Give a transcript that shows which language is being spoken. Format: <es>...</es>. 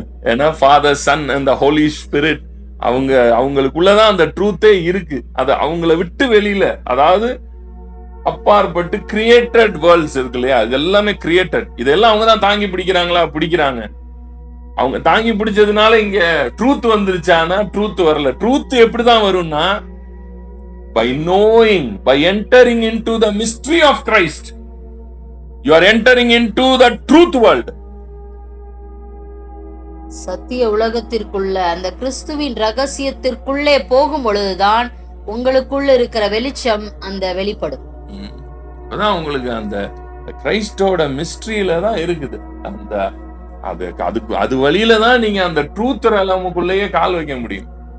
<ta>ஏன்னா father, Sun and Holi spirit அவங்களுக்குள்ளதான் அந்த ட்ரூத்தே இருக்கு. அது அவங்கள விட்டு வெளியில, அதாவது அப்பாற்பட்டு கிரியேட்டட் வேர்ல்ட்ஸ் இருக்கு இல்லையா, அது எல்லாமே கிரியேட்டட். இதெல்லாம் அவங்க தான் தாங்கி பிடிக்கிறாங்க. அவங்க தாங்கி பிடிச்சதுனால இங்க ட்ரூத் வந்துருச்சானா ட்ரூத் வரல. ட்ரூத் எப்படிதான் வரும்னா,</ta> <en>by knowing, by entering into the mystery of Christ, you are entering into the truth world.</en> <ta>சத்திய உலகத்திற்குள்ள, அந்த கிறிஸ்துவின் ரகசியத்திற்குள்ளே போகும் பொழுதுதான் உங்களுக்குள்ள இருக்கிற வெளிச்சம் அந்த வெளிப்படும். அதான் உங்களுக்கு அந்த கிரைஸ்டோட மிஸ்ட்ரியில தான் இருக்குது. அந்த அது வழியில தான் நீங்க அந்த ட்ரூத் நமக்குள்ளேயே கால் வைக்க முடியும்.</ta>